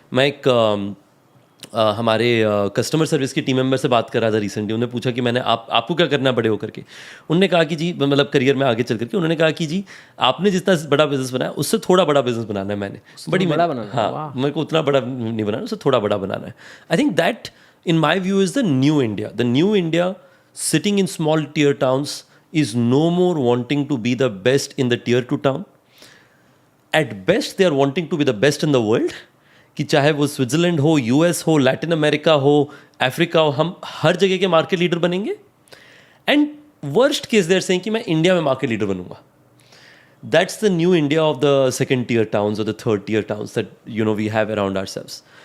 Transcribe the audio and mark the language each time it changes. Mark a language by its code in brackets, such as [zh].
[hi] मैं एक हमारे कस्टमर सर्विस की टीम मेंबर से बात कर रहा था रिसेंटली. उन्होंने पूछा कि मैंने आपको क्या करना है बड़े होकर के. उन्होंने कहा कि जी, मतलब करियर में आगे चल करके, उन्होंने कहा कि जी आपने जितना बड़ा बिजनेस बनाया उससे थोड़ा बड़ा बिजनेस बनाना है. मैंने बड़ी बड़ा बनाना. हाँ, मेरे को उतना बड़ा नहीं बनाना, उससे थोड़ा बड़ा बनाना है. [en] I think that in my view is the new India. The new India sitting in small tier towns is no more wanting to be the best in the tier 2 town. At best they are wanting to be the best in the world. [hi] कि चाहे वो Switzerland हो, US हो, Latin America हो, Africa हो, हम हर जगह के मार्केट लीडर बनेंगे. [en] and worst case they're saying [hi] कि मैं इंडिया में मार्केट लीडर बनूंगा. [en] That's the new India of the second tier towns और the third tier towns that we have around ourselves.